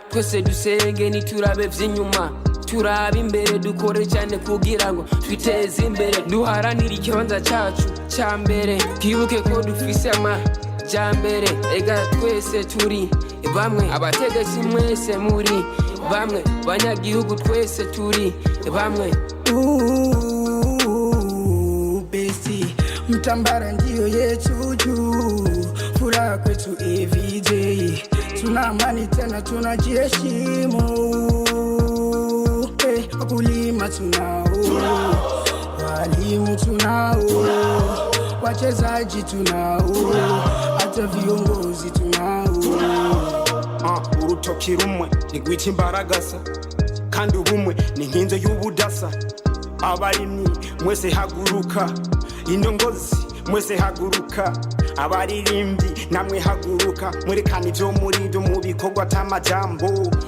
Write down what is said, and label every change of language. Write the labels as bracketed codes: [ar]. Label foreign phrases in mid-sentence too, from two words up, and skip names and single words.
[rn] Twese dusenge, niturabe vy'inyuma. Turabe imbere, dukore cyane kugira ngo twiteze imbere. Duharanire ikibanza cyacu cya mbere. Twibuke ko dufise amajyambere. Ega twese turi bamwe. Abategetsi mwese muri bamwe. Banyagihugu twese turi bamwe. [sw] Ooh, besti, Mtambara ndio yetu juu. Furaha kwetu [en] every day. [sw] Tuna amani tena tunajiheshimu. Eh, wakulima tunao. Walimu tunao. Wachezaji tunao. Hata viongozi tunao. [rn] Ah, urutoki rumwe ntigwica imbaragasa, kandi ubumwe ni nkinzo y'ubudasa. Abarimyi mwese haguruka, indongozi mwese haguruka, abaririmbyi namwe haguruka, mwerekane ivyo muri byo mu bikorwa atamajambo.